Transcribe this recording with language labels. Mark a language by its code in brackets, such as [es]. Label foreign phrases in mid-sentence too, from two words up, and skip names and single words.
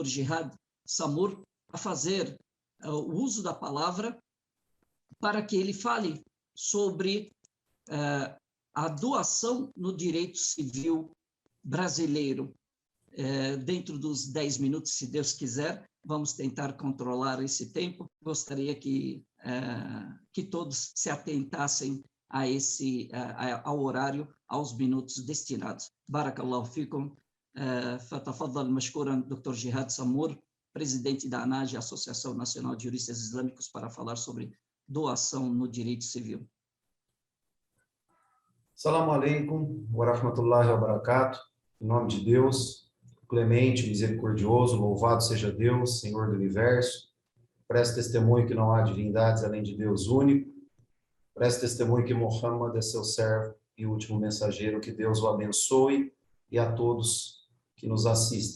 [pt] Jihad Samur a fazer o uso da palavra para que ele fale sobre a doação no direito civil brasileiro. Dentro dos 10 minutos, se Deus quiser, vamos tentar controlar esse tempo. Gostaria que todos se atentassem ao horário, aos minutos destinados. [ar] بارك الله فيكم. فتفضل مشكورا، Dr. [pt] Jihad Samur, presidente da ANAJ, Associação Nacional de Juristas Islâmicos, para falar sobre doação no direito civil. [ar] السلام عليكم ورحمة الله وبركاته. [pt] Em nome de Deus, clemente, misericordioso, louvado seja Deus, Senhor do Universo. Presto testemunho que não há divindades além de Deus único. Presto testemunho que Muhammad é seu servo e último mensageiro. Que Deus o abençoe e a todos que nos assistem.